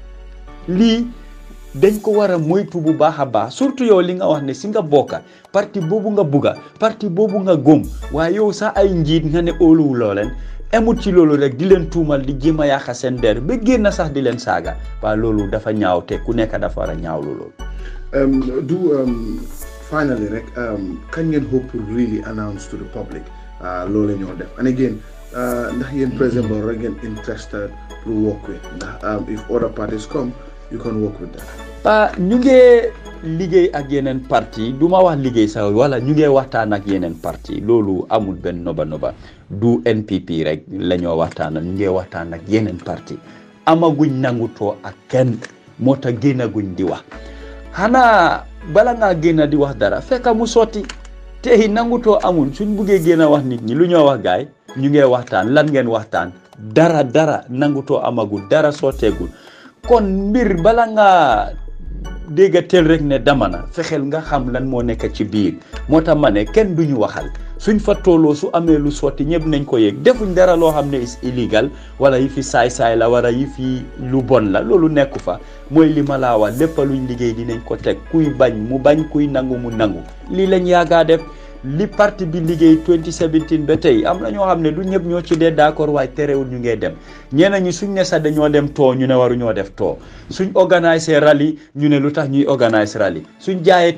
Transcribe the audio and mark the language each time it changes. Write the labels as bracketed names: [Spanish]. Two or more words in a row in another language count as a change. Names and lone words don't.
[Wolof] lii dañ ko war a moytu bu baax a baax surtout yow li nga wax ne si nga bokka parti boobu nga bugga parti boobu nga gëm waaye yow sax ay njiit nga ne óoluwu loo leen emut ci loolu rek di leen tuumal di jéem a yàqa seen der ba génn sax di leen saaga waaye loolu dafa ñaaw te ku nekk dafa war a ñaawlu loolu. [English] Finally [Wolof] rek kañ ngeen [English] hope to really announce to the public [Wolof] loolu ñoo def [English] and again [Wolof] ndax yéen président Barrow rek ngeen [English] interested pour work with ndax if other parties come you can work with them. [Wolof] ñu ngi liggéey ak yeneen parti du ma wax liggéey sax wala ñu ngi waxtaan ak yeneen parti loolu amul benn noba du NPP rek la ñoo waxtaan ñu ngi waxtaan ak yeneen parti amaguñ nangutoo ak kenn moo tax génnaguñ di wax xanaa bala ngaa génn di wax dara fekk mu sotti te nangutoo amul suñ buggee génn wax nit ñi lu ñoo wax gaay ñu ngee waxtaan lan ngeen waxtaan dara nangutoo amagul dara sotteegul kon mbir bala ngaa dégga teel rek ne dama na fexeel nga xam lan moo nekk ci biir moo tax ma ne kenn duñu waxal suñ fa tolloo su amee lu sotti ñëpp nañ ko yëg defuñ dara loo xam ne [English] is illegal [Wolof] wala yi fi saay-saay la wala yi fi lu bon la loolu nekku fa mooy li ma laa wax lépp luñ liggéey dinañ ko teg kuy bañ mu bañ kuy nangu mu nangu lii lañ yaagaa def li parti bi liggéey 2017 ba tey am na ñoo xam ne du ñëpp ñoo ci dee d'accord waaye terewul ñu ngee dem ñeneen ñi suñ ne sax dañoo dem too ñu ne waru ñoo def too suñ [French] organiser rallye [Wolof] ñu ne lu tax ñuy [French] organiser rallye [Wolof] suñ jaayee